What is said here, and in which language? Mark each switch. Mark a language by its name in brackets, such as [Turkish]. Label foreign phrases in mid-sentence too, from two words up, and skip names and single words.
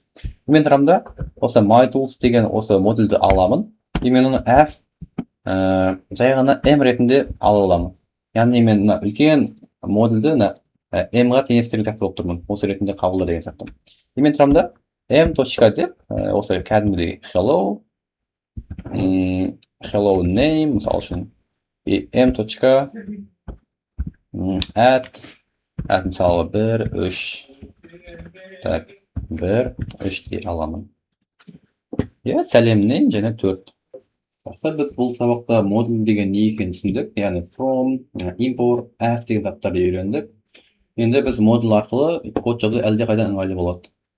[Kazakh] Мен тұрамын да, осы MyTools деген осы модульді аламын, и мен оны as жай ғана m ретінде ала аламын. Яғни мен үлкен модульді m-ға теңестірген сияқты болып тұрмын, осы ретінде қабылда деген сияқты. И мен тұрамын да m.деп, осы кәдімгідей [English] hello name, [Kazakh] мысал үшін, и m.add мысалы 1, 3, так, 1, 3 дей аламын. Сәлемнен және 4. Біз бұл сабақта модуль деген не екенін түсіндік, яғни [English] from, import, as [Kazakh] деген заттарды үйрендік. Енді біз модуль арқылы код жазу әлде қайда ыңғайлы болады.